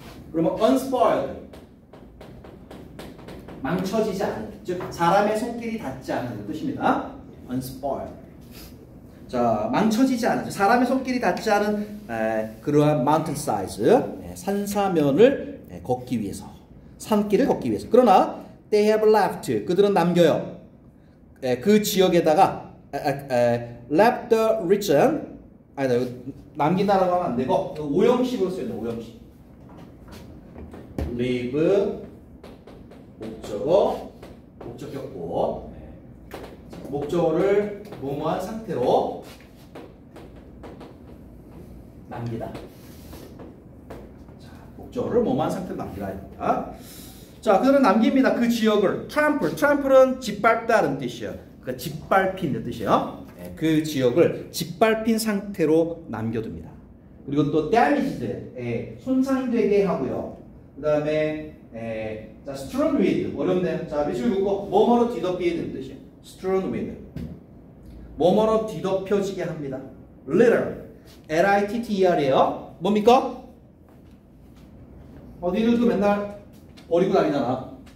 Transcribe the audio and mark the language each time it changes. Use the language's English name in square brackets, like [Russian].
[Korean] 그러면 unspoiled. 망쳐지지 않은. 즉 사람의 손길이 닿지 않는 뜻입니다. unspoiled. 자, 망쳐지지 않은. 사람의 손길이 닿지 않은 그러한 [English] mountainside. [Korean] 산사면을 걷기 위해서. 산길을 걷기 위해서. [English] 그러나 they have left. [Korean] 그들은 남겨요. 그 지역에다가 [English] left the region. [Korean] 아니다. 남긴다라고 하면 안 되고 오형식으로 쓰여요. 오형식. [English] leave 목적어 목적격보. [Korean] 목적어를 뭐뭐한 상태로 남기다. 자, 목적어를 뭐뭐한 상태로 남기다 합니다. 자, 그들은 남깁니다. 그 지역을 trample은 짓밟다는 뜻이에요. 그러니까 짓밟힌 뜻이에요. 그 지역을 짓밟힌 상태로 남겨둡니다. 그리고 또 damaged, 손상이 되게 하고요. 그 다음에 자, strewn with, 어렵네요. 자, 밑줄 긋고 뭐뭐로 뒤덮이는 뜻이에요. [English] strewn with, [Korean] 뭐뭐로 뒤덮여지게 합니다. [English] litter, L-I-T-T-E-R이에요. [Korean] 뭡니까? 니들도 맨날 버리고 다니잖아.